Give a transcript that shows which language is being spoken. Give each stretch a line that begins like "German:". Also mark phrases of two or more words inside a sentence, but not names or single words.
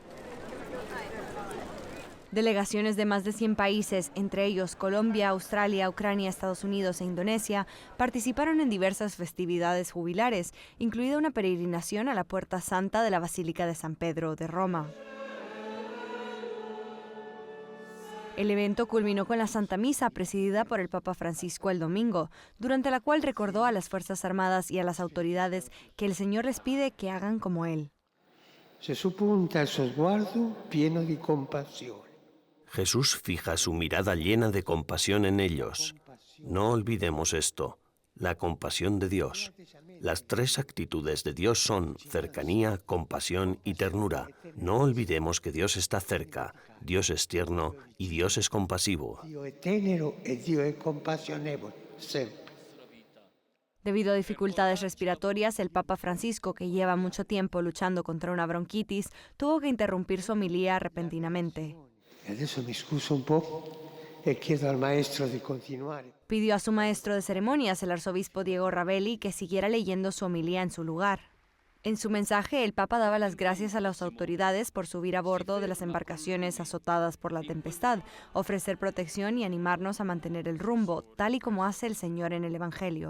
Spanish: Delegaciones de más de 100 países, entre ellos Colombia, Australia, Ucrania, Estados Unidos e Indonesia, participaron en diversas festividades jubilares, incluida una peregrinación a la Puerta Santa de la Basílica de San Pedro de Roma. El evento culminó con la Santa Misa presidida por el Papa Francisco el domingo, durante la cual recordó a las Fuerzas Armadas y a las autoridades que el Señor les pide que hagan como Él.
Italian: Jesús punta el suo sguardo pieno di compassione.
Spanish: Jesús fija su mirada llena de compasión en ellos. No olvidemos esto, la compasión de Dios. Las tres actitudes de Dios son cercanía, compasión y ternura. No olvidemos que Dios está cerca, Dios es tierno y Dios es compasivo.
Italian: Dio è tenero e Dio è compassionevole, sempre.
Spanish: Debido a dificultades respiratorias, el Papa Francisco, que lleva mucho tiempo luchando contra una bronquitis, tuvo que interrumpir su homilía repentinamente.
Italian: Adesso mi scuso un po' e chiedo al maestro di continuare.
Spanish: Pidió a su maestro de ceremonias, el arzobispo Diego Ravelli, que siguiera leyendo su homilía en su lugar. En su mensaje, el Papa daba las gracias a las autoridades por subir a bordo de las embarcaciones azotadas por la tempestad, ofrecer protección y animarnos a mantener el rumbo, tal y como hace el Señor en el Evangelio.